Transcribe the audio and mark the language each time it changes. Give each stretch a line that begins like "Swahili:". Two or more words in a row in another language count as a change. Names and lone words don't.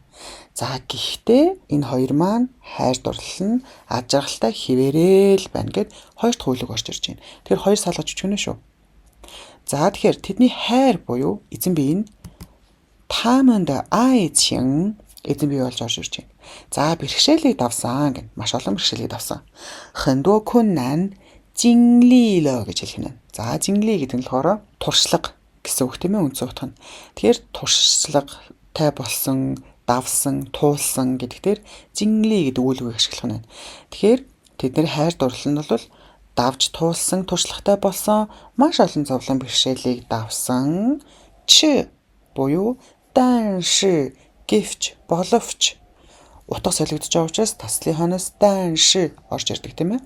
Mongolian: За, гэхдээ энэ хоёр маань хайр дурлал нь аз жаргалтай хэвээрэл байна гэд хоёр дахь үйл үг орж ирж байна. Тэгэхээр хоёр салгаж өчгөнө шүү. За, тэгэхээр тэдний хайр буюу эзэн бие нь тааманд 愛情 эзэн бие болж орж ирж байна. За, бэрхшээлийг давсан гэнэ. Маш олон бэрхшээлийг давсан.
Chinese: 很多困难经历了
Mongolian: гэж хэлэх нь. За, 经历 гэдэг нь болохоор туршлага гэсэн үг тийм ээ үндсэн утга нь. Тэгэхээр туршлагатай болсон, давсан, туулсан гэдэгтэр 经历 гэдэг үйл үгийг ашиглах нь. Тэгэхээр тэдний хайр дурлал нь бол давж туулсан, туршлагатай болсон, маш олон зовлон бэрхшээлийг давсан ч буюу 但是 гэвч боловч утга солигдож байгаа учраас таслын хойноос 但是 орж ирдэг тийм ээ.